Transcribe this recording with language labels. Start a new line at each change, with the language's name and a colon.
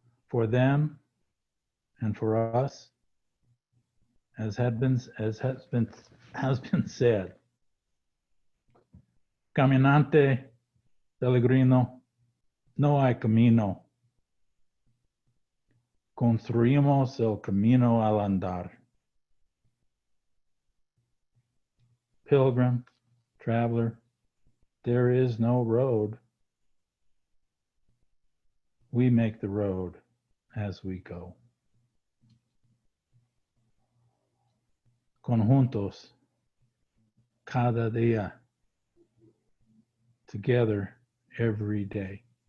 English: For them and for us, as has been said,
Spanish: caminante, peregrino, no hay camino. Construimos el camino al andar.
English: Pilgrim, traveler, there is no road. We make the road as we go.
Spanish: Conjuntos, cada día,
English: together every day.